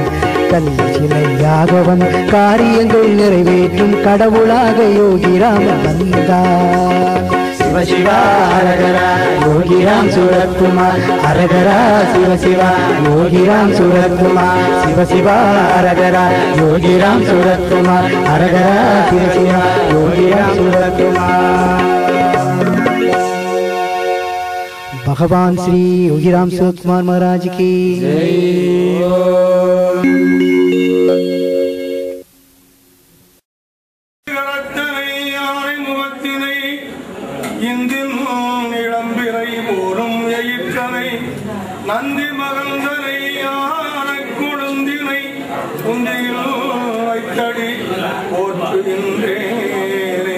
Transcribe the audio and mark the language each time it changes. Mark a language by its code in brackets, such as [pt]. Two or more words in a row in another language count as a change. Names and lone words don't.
[ta] கல் சிலையாக வந்து காரியங்கள் நிறைவேற்றும் கடவுளாக யோகிராமன் வந்தார். சிவ சிவா அரகரா யோகிராம் சுரத்குமார் அரகரா சிவ சிவா யோகிராம் சுரத்குமார். சிவ சிவா அரகரா யோகிராம் சுரத்குமார் அரகரா சிவ சிவா யோகிராம் சுரத்குமார். [hi] भगवान श्री योगीराम सुरतकुमार महाराज की [ta] நந்தி மகந்தனை யானை குழந்தினை குந்தியில் வைத்தடி போற்றுகின்றேனே.